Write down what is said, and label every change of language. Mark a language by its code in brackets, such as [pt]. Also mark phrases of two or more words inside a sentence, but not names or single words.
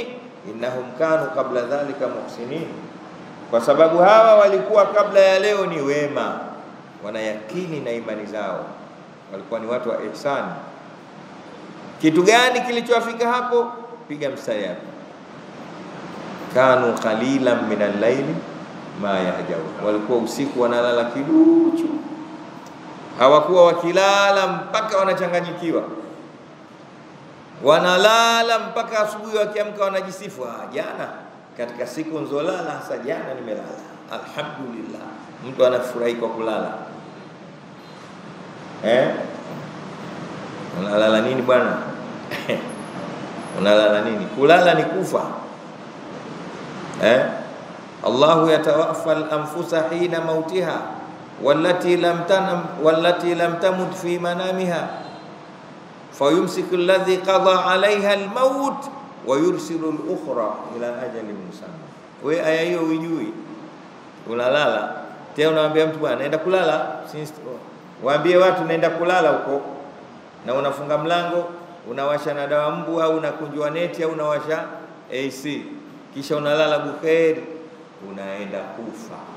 [ar] إنهم كانوا قبل ذلك محسنين, [sw] kwa sababu hawa walikuwa kabla ya leo ni wema, wanayakini na imani zao, walikuwa ni watu wa ihsan. Kitu gani kilichowafika hapo? Piga mstari hapo. [ar] كانوا قليلا من الليل ما يهجعون, [sw] walikuwa usiku wanalala kiduchu, hawakuwa wakilala mpaka wanachanganyikiwa, wanalala mpaka asubuhi, wakiamka wanajisifu, jana katika siku nzolala, hasa jana nimelala, alhamdulillah. Mtu anafurahi kwa kulala Unalala nini bwana? Unalala nini? Kulala ni kufa. [ar] الله يتوفى الأنفس حين موتها والتي لم تمت في منامها فيمسك التي قضى عليها الموت ويرسل الأخرى إلى أجل مسمى. [sw] Wewe aya hiyo hujui. Unalala tena unaambia mtu bwana naenda kulala, waambie watu naenda kulala huko, na unafunga mlango, unawasha na dawa mbu au unakunjua neti au unawasha AC, kisha unalala bukheri, unaenda kufa.